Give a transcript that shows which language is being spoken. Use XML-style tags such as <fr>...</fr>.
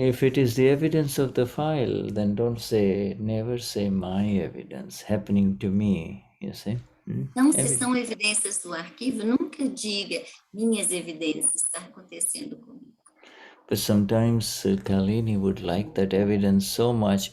<en>if it is the evidence of the file, then never say my evidence happening to me, you see.</en> <pt>Então, se são evidências do arquivo, nunca diga minhas evidências está acontecendo comigo.</pt> <en>But sometimes Kalini would like that evidence so much.</en>